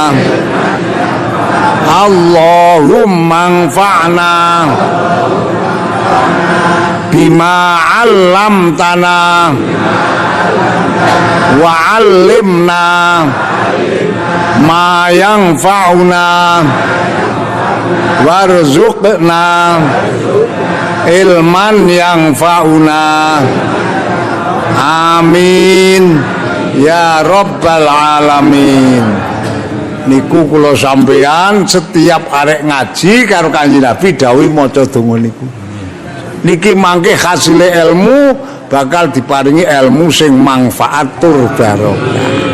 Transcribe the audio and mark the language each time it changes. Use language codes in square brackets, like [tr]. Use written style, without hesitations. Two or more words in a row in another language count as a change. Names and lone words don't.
[ar] اللهم انفعنا بما علمتنا وعلمنا ما ينفعنا وارزقنا علما ينفعنا. آمين يا رب العالمين. [jv] Niku kula sampeyan setiap arek ngaji karo Kanjeng Nabi dawuh maca donga niku. Niki mangke hasile ilmu bakal diparingi ilmu sing manfaat tur barokah.